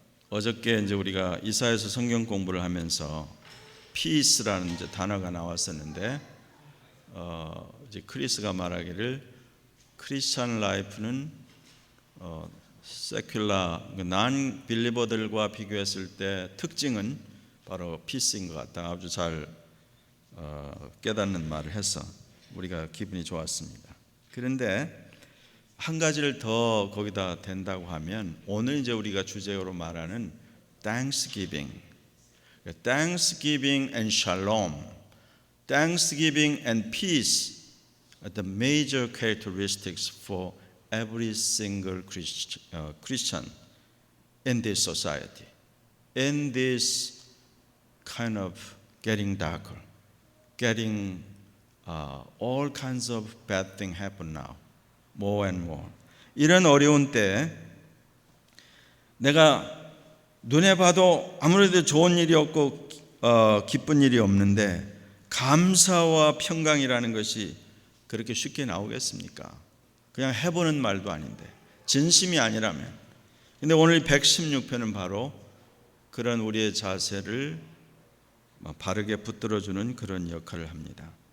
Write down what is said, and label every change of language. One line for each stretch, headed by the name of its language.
Korean: 어저께 이제 우리가 이사야서 성경 공부를 하면서 peace라는 이제 단어가 나왔었는데, 이제 크리스가 말하기를 크리스찬 라이프는 세큘라 난 빌리버들과 비교했을 때 특징은 바로 peace인 것 같다. 아주 잘 깨닫는 말을 해서 우리가 기분이 좋았습니다. 그런데 한 가지를 더 거기다 댄다고 하면 오늘 이제 우리가 주제로 말하는 Thanksgiving,
English: Thanksgiving and shalom, thanksgiving and peace are the major characteristics for every single Christian in this society, in this kind of getting darker, getting all kinds of bad things happen now, more and more.
Korean: 이런 어려운 때 내가 눈에 봐도 아무래도 좋은 일이 없고 기쁜 일이 없는데 감사와 평강이라는 것이 그렇게 쉽게 나오겠습니까? 그냥 해보는 말도 아닌데 진심이 아니라면. 근데 오늘 116편은 바로 그런 우리의 자세를 바르게 붙들어주는 그런 역할을 합니다.